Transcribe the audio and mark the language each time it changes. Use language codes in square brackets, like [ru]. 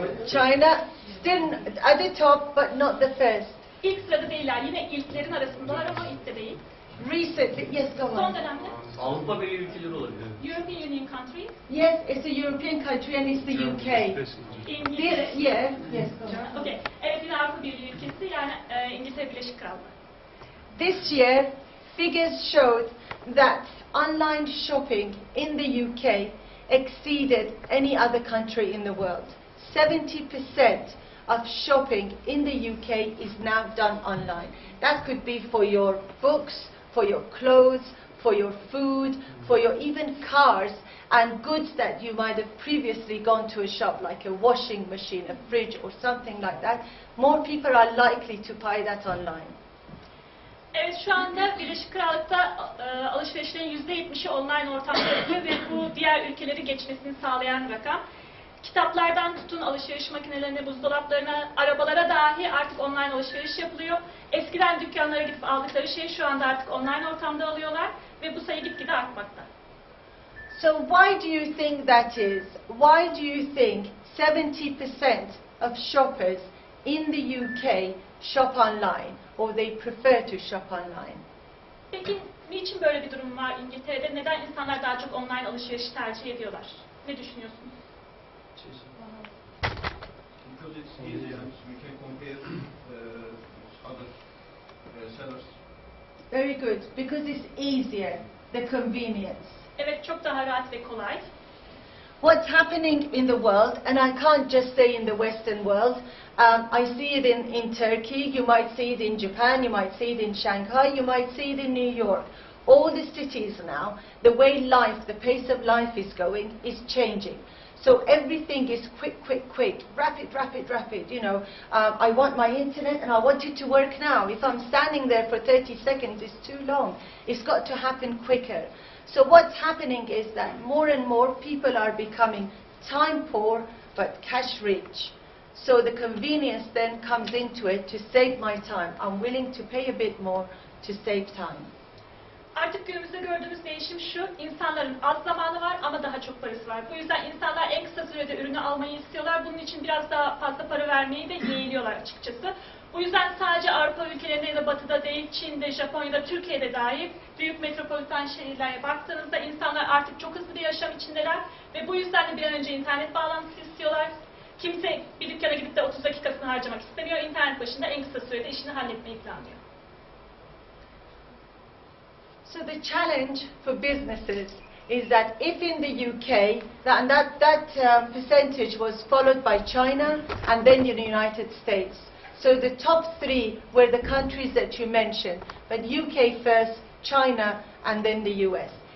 [en] China, still at the top, but not the first. [tr] İlk sırada değiller. Yine ilklerin arasındalar ama ilk de değil. [en] Recently, yes, go [tr] Son [en] on. [tr] dönemde Avrupa Birliği ülkeleri olabilir. [en] European Union countries, Yes, it's a European country and it's the UK. [tr] İngiltere. [en] This year, yes, go on. Okay. [tr] Evet, yine Avrupa Birliği ülkesi, yani İngiltere Birleşik Krallığı. [en] This year, figures showed that online shopping in the UK exceeded any other country in the world. 70% of shopping in the UK is now done online. That could be for your books, for your clothes, for your food, for your even cars and goods that you might have previously gone to a shop like a washing machine, a fridge or something like that. More people are likely to buy that online. [tr] Evet, şu anda Birleşik Krallık'ta alışverişlerin %70'i online ortamda yapıyor ve bu diğer ülkeleri geçmesini sağlayan rakam. Kitaplardan tutun alışveriş makinelerine, buzdolaplarına, arabalara dahi artık online alışveriş yapılıyor. Eskiden dükkanlara gidip aldıkları şeyi şu anda artık online ortamda alıyorlar ve bu sayı gitgide artmakta. [en] So why do you think that is? Why do you think 70% of shoppers in the UK shop online or they prefer to shop online? [tr] Peki niçin böyle bir durum var İngiltere'de? Neden insanlar daha çok online alışverişi tercih ediyorlar? Ne düşünüyorsunuz? [en] Because it's easier, we can compare other sellers. Very good, because it's easier, the convenience. [tr] Evet, çok daha rahat ve kolay. [en] What's happening in the world, and I can't just say in the Western world, I see it in Turkey, you might see it in Japan, you might see it in Shanghai, you might see it in New York. All the cities now, the way life, the pace of life is going, is changing. So everything is quick, quick, quick, rapid, rapid, rapid. You know, I want my internet and I want it to work now. If I'm standing there for 30 seconds, it's too long. It's got to happen quicker. So what's happening is that more and more people are becoming time poor but cash rich. So the convenience then comes into it to save my time. I'm willing to pay a bit more to save time. [tr] Artık günümüzde gördüğümüz değişim şu, insanların az zamanı var ama daha çok parası var. Bu yüzden insanlar en kısa sürede ürünü almayı istiyorlar. Bunun için biraz daha fazla para vermeyi de yeğliyorlar açıkçası. Bu yüzden sadece Avrupa ülkelerinde ya da Batı'da değil, Çin'de, Japonya'da, Türkiye'de dahil büyük metropolitan şehirlere baktığınızda insanlar artık çok hızlı bir yaşam içindeler ve bu yüzden de bir an önce internet bağlantısı istiyorlar. Kimse bir dükkana gidip de 30 dakikasını harcamak istemiyor. İnternet başında en kısa sürede işini halletmeyi planlıyor. [en] So the challenge for businesses is that if in the UK, that percentage was followed by China and then the United States. So the top three were the countries that you mentioned, but UK first, China, and then the US.